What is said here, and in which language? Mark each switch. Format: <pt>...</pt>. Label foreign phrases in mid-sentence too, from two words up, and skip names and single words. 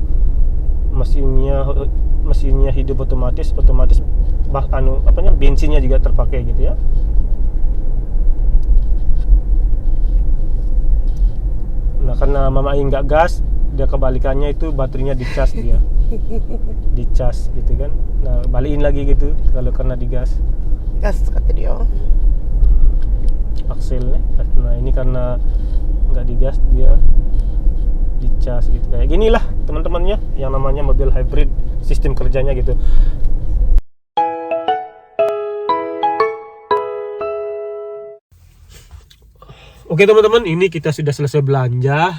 <id>Mesinnya hidup otomatis bensinnya juga terpakai gitu ya. Nah karena Mama Ai nggak gas, dia kebalikannya itu baterainya dicas dia. Dicas gitu kan. Nah balikin lagi gitu kalau karena digas.</id> <ja>ガス使ってるよ。</ja> <id>Akselnya. Nah ini karena nggak digas, dia dicas gitu. Kayak ginilah teman-temannya yang namanya mobil hybrid, sistem kerjanya gitu. Oke teman-teman, ini kita sudah selesai belanja.</id>